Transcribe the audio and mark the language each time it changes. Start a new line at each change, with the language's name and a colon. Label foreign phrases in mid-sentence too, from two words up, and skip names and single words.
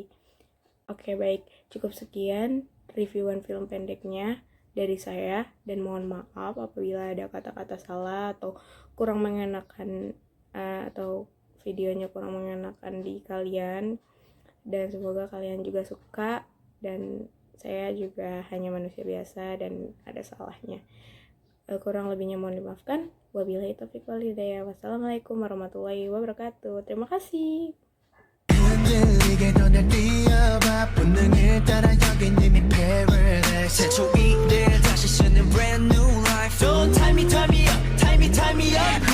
Indonesian: Oke baik, cukup sekian reviewan film pendeknya dari saya, dan mohon maaf apabila ada kata-kata salah atau kurang mengenakan atau videonya kurang mengenakan di kalian, dan semoga kalian juga suka, dan saya juga hanya manusia biasa dan ada salahnya. Kurang lebihnya mohon dimaafkan.
Arabic: وبالله التوفيق والهداية. والسلام عليكم ورحمة الله وبركاته.
Indonesian: Terima kasih.
Korean: 흔들리게 널 뛰어봐 본능을 따라 여긴 이미 paradise 최초 이를 다시 쓰는
English: brand new life Don't tie me up